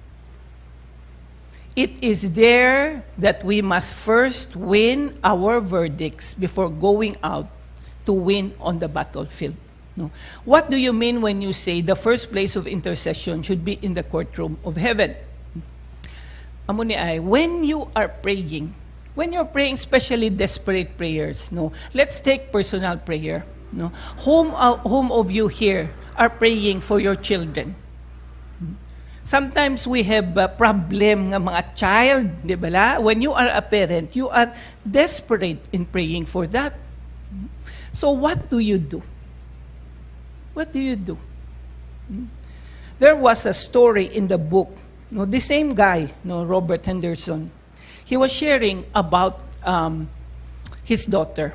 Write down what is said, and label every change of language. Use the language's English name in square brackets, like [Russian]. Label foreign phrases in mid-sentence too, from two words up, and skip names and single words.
[English] It is there that we must first win our verdicts before going out to win on the battlefield. No. What do you mean when you say the first place of intercession should be in the courtroom of heaven? [Hiligaynon] Amo ni ay, [English] when you're praying, especially desperate prayers, let's take personal prayer. Whom of you here are praying for your children? Sometimes we have a problem [Filipino] ng mga [English] child, [Filipino] di ba la? [English] When you are a parent, you are desperate in praying for that. So what do you do? What do you do? There was a story in the book, the same guy, Robert Henderson. He was sharing about his daughter.